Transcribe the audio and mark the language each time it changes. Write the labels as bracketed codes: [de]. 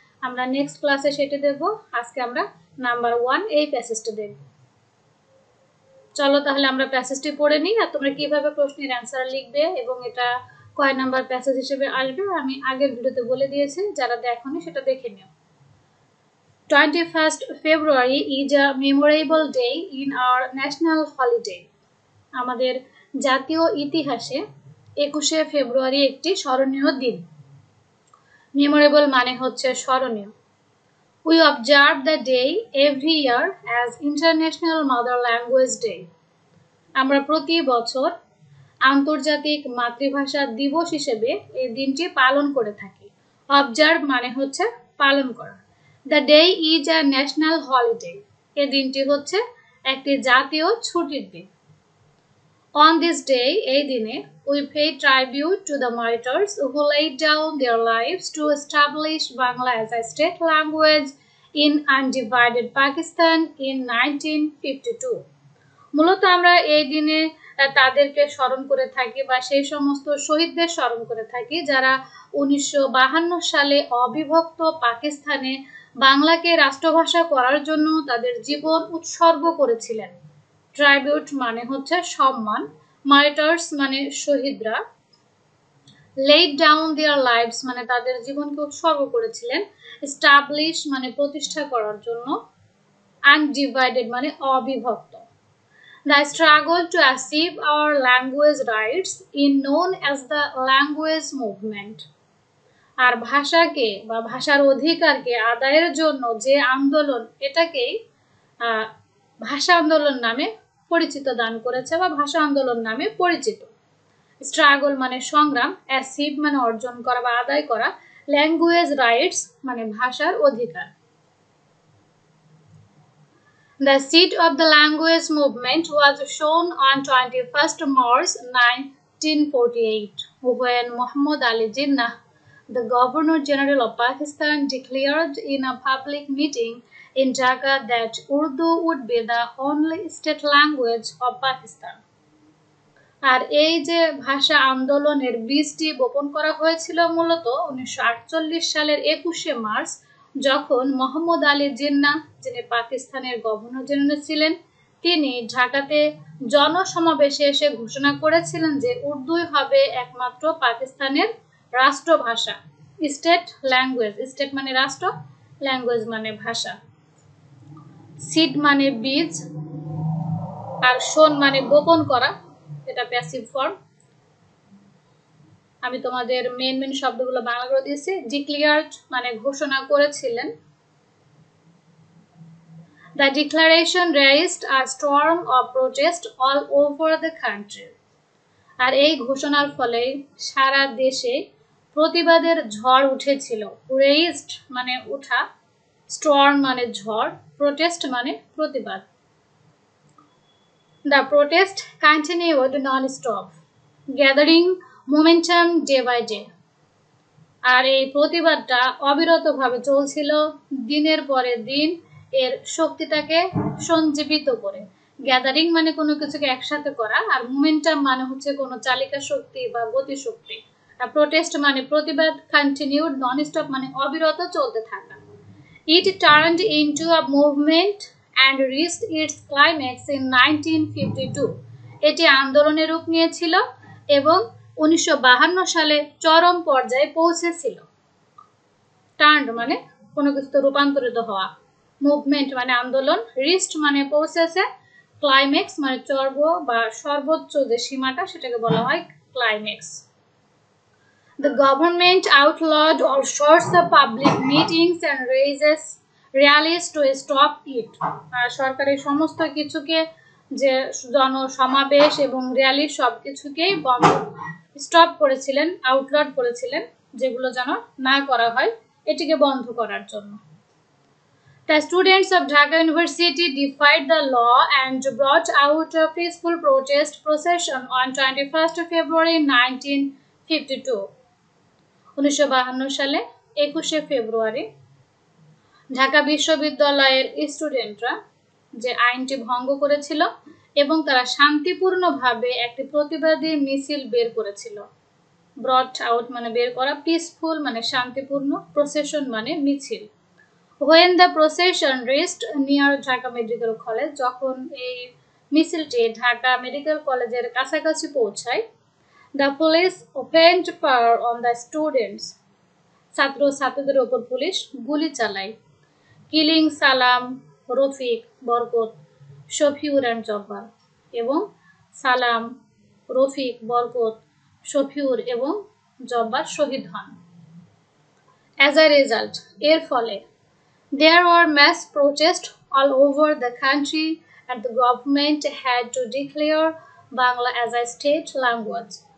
[bn] আমরা নেক্সট ক্লাসে সেটা দেখব। আজকে আমরা নাম্বার 1 এই প্যাসেজটা দেখব। চলো তাহলে আমরা প্যাসেজটি পড়ে নিই, আর তোমরা কিভাবে প্রশ্নের অ্যান্সার লিখবে এবং এটা কয় নাম্বার প্যাসেজ হিসেবে আসবে আমি আগের ভিডিওতে বলে দিয়েছি, যারা দেখোনি সেটা দেখে নিও। [en] 21st February is a memorable day in our national holiday. [bn] আমাদের জাতীয় ইতিহাসে 21শে ফেব্রুয়ারি একটি স্মরণীয় দিন। মেমোরেবল মানে হচ্ছে স্মরণীয়। [en] We observe the day every year as International Mother Language Day. [bn] আমরা প্রতি বছর আন্তর্জাতিক মাতৃভাষা দিবস হিসেবে এই দিনটি পালন করে থাকি। অবজার্ভ মানে হচ্ছে পালন করা। [en] The day is a national holiday. [bn] এই দিনটি হচ্ছে একটি জাতীয় ছুটির দিন। [en] On this day, [bn] এই দিনে, [en] we pay tribute to the martyrs who laid down their lives to establish Bangla as a state language in undivided Pakistan in 1952. [bn] মূলত আমরা এই দিনে তাদেরকে স্মরণ করে থাকি বা সেই সমস্ত শহীদদের স্মরণ করে থাকি যারা 1952 সালে অবিভক্ত পাকিস্তানে বাংলাকে রাষ্ট্রভাষা করার জন্য তাদের জীবন উৎসর্গ করেছিলেন। ট্রাইবিউট মানে হচ্ছে সম্মান, মার্টার্স মানে শহীদরা, লেড ডাউন দেয়ার লাইভস মানে তাদের জীবনকে উৎসর্গ করেছিলেন, এস্টাবলিশ মানে প্রতিষ্ঠা করার জন্য, আনডিভাইডেড মানে অবিভক্ত। [en] The struggle to achieve our language rights is known as the language movement. [bn] আর ভাষাকে বা ভাষার অধিকারকে আদায়ের জন্য যে আন্দোলন, এটাকেই ভাষা আন্দোলন নামে পরিচিত দান করেছে বা ভাষা আন্দোলন নামে পরিচিত। স্ট্রাগল মানে সংগ্রাম, অ্যাচিভ মানে অর্জন করা বা আদায় করা, ল্যাঙ্গুয়েজ রাইটস মানে ভাষার অধিকার। [en] The seat of the language movement was shown on 21st March 1948 when Muhammad Ali Jinnah, the Governor General of Pakistan, declared in a public meeting in Dhaka that Urdu would be the only state language of Pakistan. [bn] আর এই যে ভাষা আন্দোলনের বীজটি বপন করা হয়েছিল মূলত 1948 সালের 21শে March, যখন মোহাম্মদ আলী জিন্নাহ, যিনি পাকিস্তানের গভর্নর জেনারেল ছিলেন, তিনি ঢাকাতে জনসমাবেশে এসে ঘোষণা করেছিলেন যে উর্দুই হবে একমাত্র পাকিস্তানের রাষ্ট্রভাষা, স্টেট ল্যাঙ্গুয়েজ। স্টেট মানে রাষ্ট্র, ল্যাঙ্গুয়েজ মানে ভাষা। সিড মানে বীজ, আর শোন মানে গোপন করা, এটা প্যাসিভ ফর্ম। আমি তোমাদের মেন শব্দগুলো বাংলা করে দিয়েছি। ডিক্লেয়ার্ড মানে ঘোষণা করেছিলেন। [en] The declaration raised a storm of protest all over the country. [bn] আর এই ঘোষণার ফলে সারা দেশে প্রতিবাদের ঝড় উঠেছিল। Raised মানে ওঠা, storm মানে ঝড়, protest মানে প্রতিবাদ। [en] The protest continued non-stop, gathering momentum day by day. [bn] আর এই প্রতিবাদটা অবিরতভাবে চলছিল দিনের পরে দিন, এর শক্তিটাকে সঞ্জীবিত করে। গ্যাদারিং মানে কোনো কিছুকে একসাথে করা, আর মোমেন্টাম মানে হচ্ছে কোনো চালিকা শক্তি বা গতি শক্তি। আর প্রোটেস্ট মানে প্রতিবাদ, কন্টিনিউড নন-স্টপ মানে অবিরত চলতে থাকা। [en] It turned into a movement and reached its climax in 1952. [bn] এটি আন্দোলনের রূপ নিয়েছিল এবং 1952 সালে চরম পর্যায়ে পৌঁছেছিল। টার্ন মানে কোনো কিছু রূপান্তরিত হওয়া। মুভমেন্ট মানে আন্দোলন, রিস্ট মানে পৌঁছেছে, ক্লাইম্যাক্স মানে চর্ব বা সর্বোচ্চ যে সীমাটা সেটাকে বলা হয় climax. [en] The government outlawed all sorts of public meetings and rallies to stop it. [bn] আর সরকারের সমস্ত কিছুকে যে জনসমাবেশ এবং র্যালি সবকিছুকেই বন্ধ স্টপ করেছিলেন, আউটলড করেছিলেন, যেগুলো যেন না করা হয় এটিকে বন্ধ করার জন্য। [en] The students of Dhaka University defied the law and brought out a peaceful protest procession on 21st February 1952. [bn] 1952 সালে 21শে ফেব্রুয়ারি ঢাকা বিশ্ববিদ্যালয়ের স্টুডেন্টরা যে আইনটি ভঙ্গ করেছিল এবং তারা শান্তিপূর্ণভাবে একটি প্রতিবাদী মিছিল বের করেছিল। ব্রট আউট মানে বের করা, পিসফুল মানে শান্তিপূর্ণ, প্রসেশন মানে মিছিল। [en] When the procession reached near Dhaka Medical College, [bn] যখন এই মিছিলটি ঢাকা মেডিকেল কলেজের কাছাকাছি পৌঁছায়, [en] the police opened fire on the students. [bn] ছাত্রদের উপর পুলিশ গুলি চালায়। কিলিং সালাম, রফিক, বরকত, শফিউর এন্ড জব্বার, এবং সালাম, রফিক, বরকত, শফিউর এবং জব্বার শহীদ হন। [en] As a result, [bn] এর ফলে [en] there were mass protests all over the country and the government had to declare Bangla as a state language.